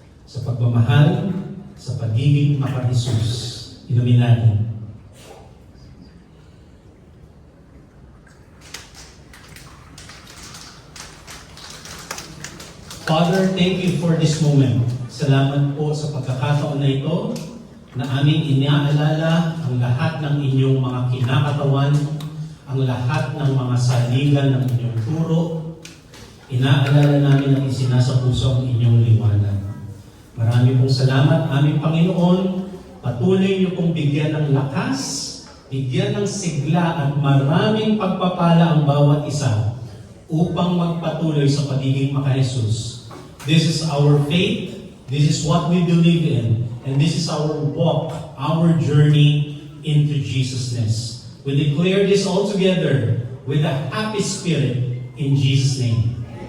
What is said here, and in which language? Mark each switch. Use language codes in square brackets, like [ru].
[tl] Sa pagmamahal, sa pagiging maka-Jesus, inumin natin. [en] Father, thank you for this moment. [tl] Salamat po sa pagkakataon na ito na aming inaalala ang lahat ng inyong mga kinakatawan, ang lahat ng mga saligan ng inyong turo. Inaalala namin at isinasapuso ang inyong liwanag. Marami pong salamat, aming Panginoon. Patuloy niyo pong bigyan ng lakas, bigyan ng sigla at maraming pagpapala ang bawat isa upang magpatuloy sa pagiging maka-Jesus. [en] This is our faith, this is what we believe in, and this is our walk, our journey into Jesusness. We declare this all together with a happy spirit in Jesus' name.